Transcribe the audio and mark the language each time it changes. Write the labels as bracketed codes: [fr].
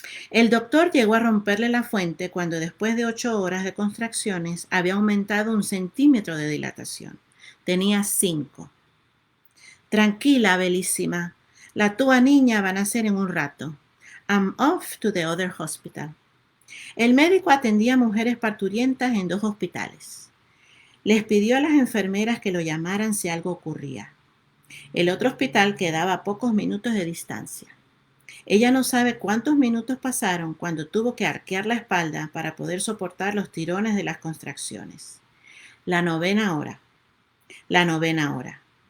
[es] El doctor llegó a romperle la fuente cuando después de 8 horas de contracciones había aumentado 1 centímetro de dilatación. Tenía 5. Tranquila, belísima. La tua niña va a nacer en un rato. [en] I'm off to the other hospital. [es] El médico atendía a mujeres parturientas en 2 hospitales. Les pidió a las enfermeras que lo llamaran si algo ocurría. El otro hospital quedaba a pocos minutos de distancia. Ella no sabe cuántos minutos pasaron cuando tuvo que arquear la espalda para poder soportar los tirones de las contracciones. La novena hora. La novena hora.